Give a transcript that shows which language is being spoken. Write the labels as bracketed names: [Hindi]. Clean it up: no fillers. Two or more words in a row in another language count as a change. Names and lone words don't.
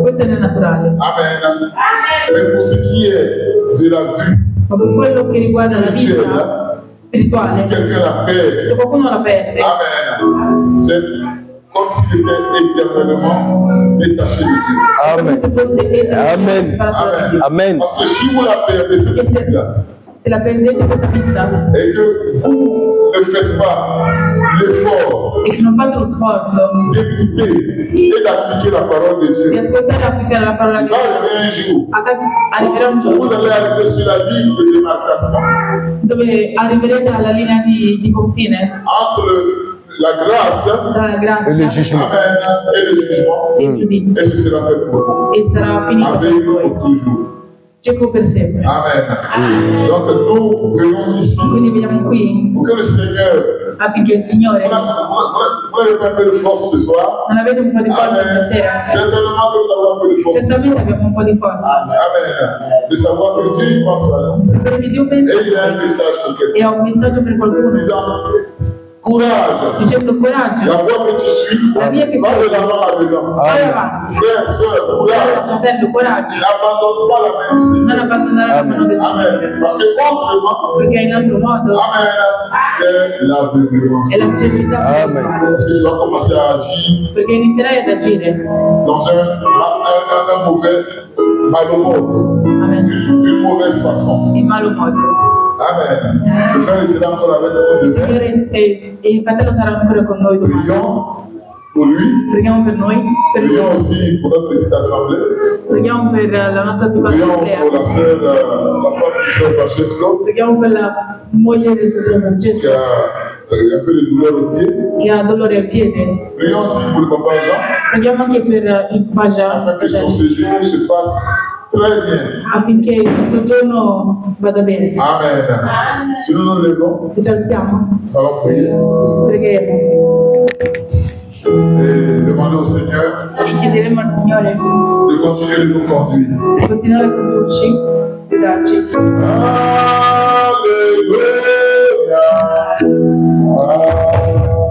[Italian] Questo è nel naturale. Amen. [French] Mais pour ce qui est de la vue [Italian] Ma per quello che riguarda la vita [French] si [Italian] spirituale, [French] quelqu'un la perd, [Italian] se qualcuno la perde, [French] Amen, c'est comme s'il était éternellement détaché de Dieu. [Italian] è come [French] Amen. [Italian] se fosse [French] Amen. [Italian] separato da Dio. [French] Amen. Parce que si vous la perdez, cette vue-là, [Italian] Se la perdete questa vita [French] et que vous ne faites pas l'effort [Italian] e che non fate lo sforzo [French] d'écouter et d'appliquer la parole de [Italian] di [French] Dieu, [Italian] ascoltare e applicare la parola [French] il [Italian] di [French] va [Italian] Dio, [French] arriver un jour [Italian] arriverà un [French] où vous [Italian] giorno [French] allez arriver sur la ligne de démarcation [Italian] dove arriverete alla linea di confine [French] entre la grâce, [Italian] tra la [French] Et le [Italian] grazia [French] jugement. Amen, et le jugement, [Italian] e il [French] et [Italian] giudizio, [French] ce sera fait pour vous. [Italian] e sarà finito [French] Avec [Italian] per voi, [French] pour toujours. [Italian] cieco per sempre. [French] Amen. Donc nous venons ici [Italian] Quindi veniamo qui [French] pour que le Seigneur, [Italian] affinché il Signore, [French] vous n'avez pas un peu de force ce soir. [Italian] non avete un po' di forza [French] Amen. [Italian] stasera? [French] Certainement que nous avons un peu de force. [Italian] Certamente abbiamo un po' di forza. [French] Amen. De savoir que Dieu y pense à nous. [Italian] Sapere che Dio pensa [French] Et il a un message pour quelqu'un. [Italian] e ha un messaggio per qualcuno, [French] Disant, courage. [Italian] dicendo coraggio, [French] La voie que tu suis, [Italian] la via che [French] va de [Italian] sei, [French] l'avant là-dedans. [Italian] vai avanti. [French] Frère, soeur, courage. [Italian] Fratello, coraggio, [French] N'abandonne pas la main du [Italian] non [French] Seigneur. [Italian] abbandonare la mano del Signore, [French] Amen. Parce que autrement, [Italian] perché in altro modo [French] Amen, c'est l'aveuglement. [Italian] è la cecità, [French] Amen. Parce que tu vas commencer à agir [Italian] perché inizierai ad agire, [French] dans un mauvais malhumeur, [Italian] amen, [French] d'une mauvaise façon. [Italian] in malo modo. [French] Amen. Le frère il sera encore avec [Italian] Il [French] nous demain. [Italian] Signore e il fratello sarà ancora con noi domani. [French] Prions pour lui. [Italian] Preghiamo per noi, per lui. [French] Prions aussi pour notre petite assemblée. [Italian] Preghiamo per la nostra piccola [French] Prions [Italian] assemblea. [French] pour la sœur, la femme du frère Francesco, [Italian] Preghiamo per la moglie del fratello [French] qui [Italian] Francesco [French] a un peu de douleur au pied. [Italian] che ha dolore al piede. [French] Prions aussi pour le papa Jean, [Italian] Preghiamo anche per il papà Jean, [French] afin que son [Italian] fratello, [French] séjour se passe très bien. [Italian] affinché il nostro giorno vada bene. [French] Amen. Si nous nous levons, [Italian] Se ci alziamo, [French] allons prier [Italian] pregheremo [French] et demander au Seigneur [Italian] e chiederemo al Signore [French] de continuer de nous conduire. [Italian] di continuare a condurci, guidarci. [French] Alléluia.